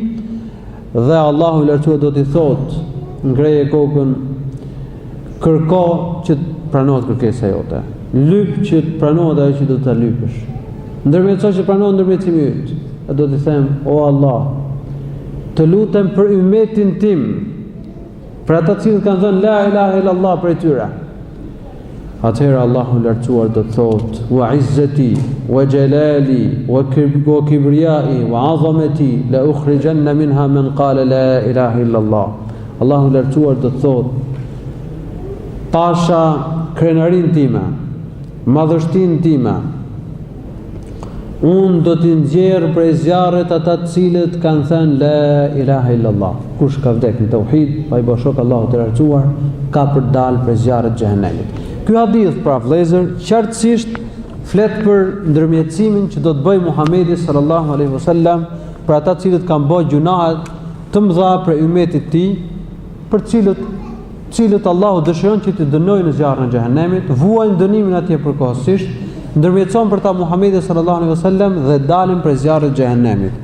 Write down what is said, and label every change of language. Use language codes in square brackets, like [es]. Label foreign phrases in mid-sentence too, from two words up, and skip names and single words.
[sq] Dhe Allahu i lartësuar do t'i thot, ngreje kokën, kërko që të pranohet kërkesa jote, lyp që të pranohet ajo që do ta lypësh, ndërmjetësoj që pranohet ndërmjetësimi yt. E do t'i them, o Allah, të lutem për ummetin tim, për ata që kanë thënë [ar] لا إله إلا الله [sq] për tyre. Atëherë Allahu i lartësuar do të thot, [ar] وعزتي وجلالي وكبريائي وعظمتي لأخرجن منها من قال لا إله إلا الله. [sq] Allahu i lartësuar do të thot, pasha krenarin time, madhështinë time, unë do t'i nxjerr prej zjarrit ata të cilët kanë thënë [ar] لا إله إلا الله. [sq] Kush ka vdekur në tauhid, pa i bashok Allahu të lartësuar, ka për dalë prej zjarrit të xhehenemit. Ky hadith pra vëllezër qartësisht flet për ndërmjetësimin që do të bëjë Muhamedi [ar] صلى الله عليه وسلم [sq] për ata të cilët kanë bërë gjunahe të mëdha për ummetin e tij, për cilët Allahu dëshiron që të dënojë në zjarrin e xhehenemit, vuajnë dënimin atje përkohësisht, ndërmjetëson për ta Muhamedi [ar] صلى الله عليه وسلم [sq] dhe dalin prej zjarrit të xhehenemit.